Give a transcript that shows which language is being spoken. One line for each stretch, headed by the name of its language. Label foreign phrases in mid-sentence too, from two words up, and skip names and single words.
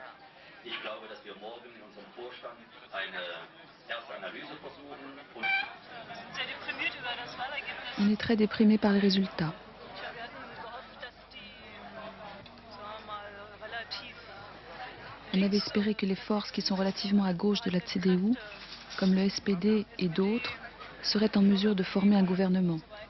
German: Ich glaube, dass wir morgen in unserem Vorstand eine erste Analyse versuchen.
French: On est très déprimé par les résultats. On avait espéré que les forces qui sont relativement à gauche de la CDU, comme le SPD et d'autres, seraient en mesure de former un gouvernement.